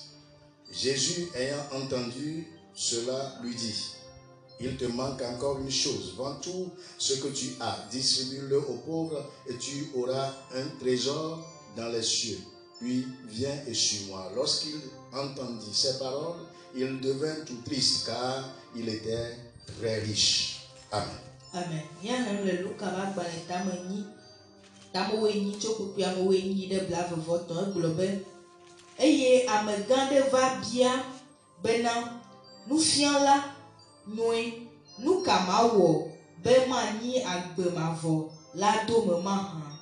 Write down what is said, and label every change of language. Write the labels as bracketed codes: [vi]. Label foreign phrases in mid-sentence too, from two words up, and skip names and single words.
[fr] Jésus, ayant entendu cela, lui dit: il te manque encore une chose. Vends tout ce que tu as, distribue-le aux pauvres et tu auras un trésor dans les cieux. Puis viens et suis-moi. Lorsqu'il entendit ces paroles, il devint tout triste car il était très riche. Amen. Amen. [ee] Eye amegãɖe va bia bena nufiala nyui nu ka mawɔ be manyi agbe mavɔ la dome mahã.